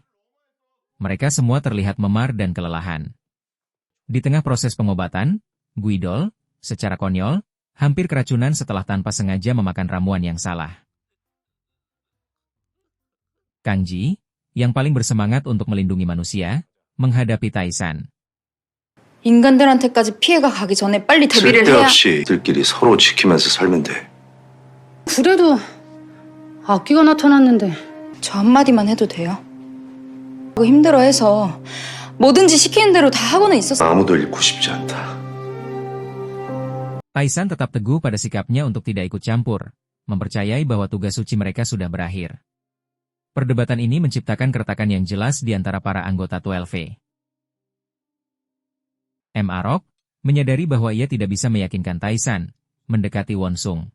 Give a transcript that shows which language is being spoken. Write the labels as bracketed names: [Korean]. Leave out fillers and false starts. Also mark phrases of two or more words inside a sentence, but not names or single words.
[Indonesian] Mereka semua terlihat memar dan kelelahan. Di tengah proses pengobatan, Guidol, secara konyol, hampir keracunan setelah tanpa sengaja memakan ramuan yang salah. Kangji, yang paling bersemangat untuk melindungi manusia, menghadapi Taisan. [Korean] 인간들한테까지 피해가 가기 전에 빨리 대비를 해야. 쓸데없이 들끼리 서로 지키면서 살면 돼. 그래도 악기가 나타났는데. 저 한마디만 해도 돼요? 힘들어해서 뭐든지 시키는 대로 다 하고는 있었어. 아무도 잃고 싶지 않다. [Indonesian] Taisan tetap teguh pada sikapnya untuk tidak ikut campur, mempercayai bahwa tugas suci mereka sudah berakhir. Perdebatan ini menciptakan keretakan yang jelas di antara para anggota 12V. M. Arok menyadari bahwa ia tidak bisa meyakinkan Taisan mendekati Wonsung.